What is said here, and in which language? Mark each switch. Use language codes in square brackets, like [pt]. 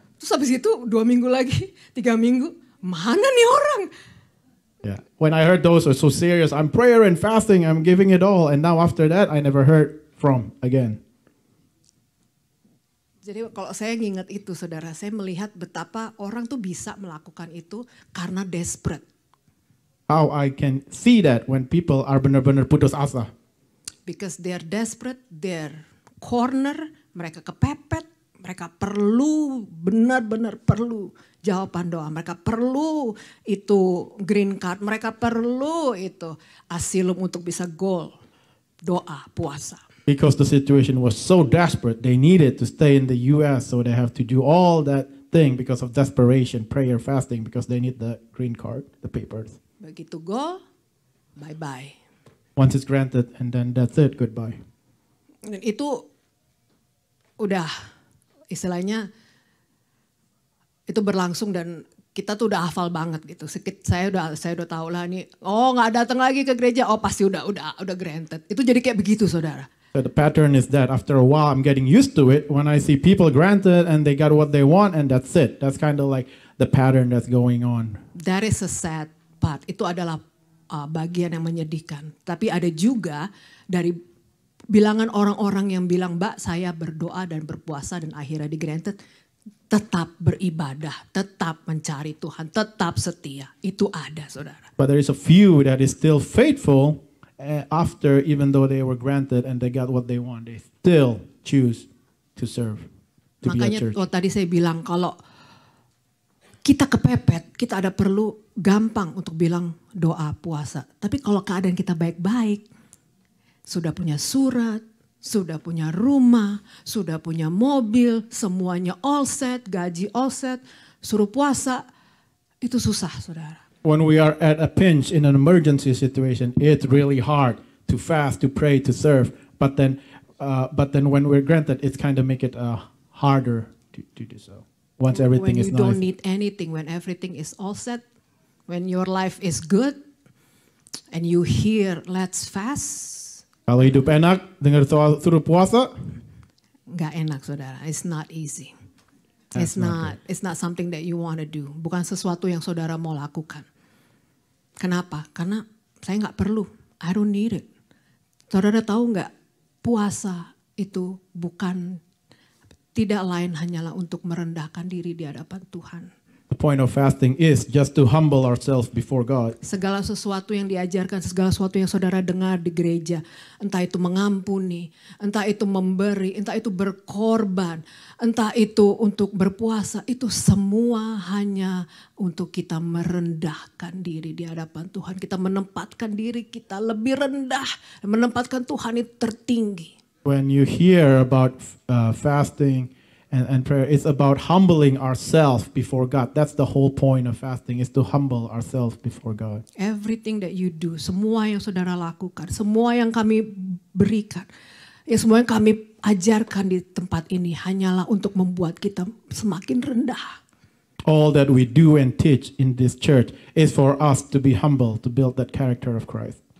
[id] Terus habis itu 2 minggu lagi, 3 minggu. Mana nih orang? [en] Yeah. When I heard those are so serious, I'm prayer and fasting, I'm giving it all. And now after that, I never heard from again. [id] Jadi kalau saya nginget itu saudara, saya melihat betapa orang tuh bisa melakukan itu karena desperate. [en] How I can see that when people are [id] benar-benar putus asa. [en] Because they're desperate, they're corner, [id] mereka kepepet, mereka perlu, benar-benar perlu jawaban doa. Mereka perlu itu green card, mereka perlu itu asilum untuk bisa goal, doa, puasa. [en] Because the situation was so desperate, they needed to stay in the US, so they have to do all that thing because of desperation, prayer, fasting, because they need the green card, the papers. Begitu go, bye-bye. Once it's granted, and then that's it, goodbye. [id] Dan itu udah istilahnya itu berlangsung dan kita tuh udah hafal banget gitu. Saya udah tahu lah nih. Oh nggak datang lagi ke gereja. Oh pasti udah granted. Itu jadi kayak begitu saudara. [en] So the pattern is that after a while I'm getting used to it. When I see people granted and they got what they want and that's it. That's kind of like the pattern that's going on. That is a sad part. [id] Itu adalah bagian yang menyedihkan. Tapi ada juga dari bilangan orang-orang yang bilang, Mbak saya berdoa dan berpuasa dan akhirnya di granted. Tetap beribadah, tetap mencari Tuhan, tetap setia. Itu ada saudara. [en] But there is a few that is still faithful after, even though they were granted and they got what they want, they still choose to serve, to [id] Makanya [en] be at church. [id] tadi saya bilang kalau kita kepepet, kita ada perlu gampang untuk bilang doa puasa. Tapi kalau keadaan kita baik-baik, sudah punya surat, sudah punya rumah, sudah punya mobil, semuanya all set, gaji all set, suruh puasa, itu susah saudara. [en] When we are at a pinch in an emergency situation, it's really hard to fast, to pray, to serve. But then when we're granted, it's kind of make it harder to do so. Once everything When is you don't nice. need anything, when everything is all set, when your life is good, and you hear let's fast, [id] Kalau hidup enak, dengar suruh puasa, nggak enak saudara. [en] It's not easy. That's It's not something that you want to do. [id] Bukan sesuatu yang saudara mau lakukan. Kenapa? Karena saya nggak perlu. [en] I don't need it. [id] Saudara tahu nggak? Puasa itu tidak lain hanyalah untuk merendahkan diri di hadapan Tuhan. [en] the point of fasting is just to humble ourselves before God. [id] Segala sesuatu yang diajarkan, segala sesuatu yang saudara dengar di gereja, entah itu mengampuni, entah itu memberi, entah itu berkorban, entah itu untuk berpuasa, itu semua hanya untuk kita merendahkan diri di hadapan Tuhan. Kita menempatkan diri kita lebih rendah, menempatkan Tuhan itu tertinggi. [en] When you hear about fasting and prayer, it's about humbling ourselves before God. That's the whole point of fasting, is to humble ourselves before God. Everything that you do, [id] semua yang saudara lakukan, semua yang kami berikan, ya semua yang kami ajarkan di tempat ini hanyalah untuk membuat kita semakin rendah. [en] All that we do and teach in this church is for us to be humble, to build that character of Christ.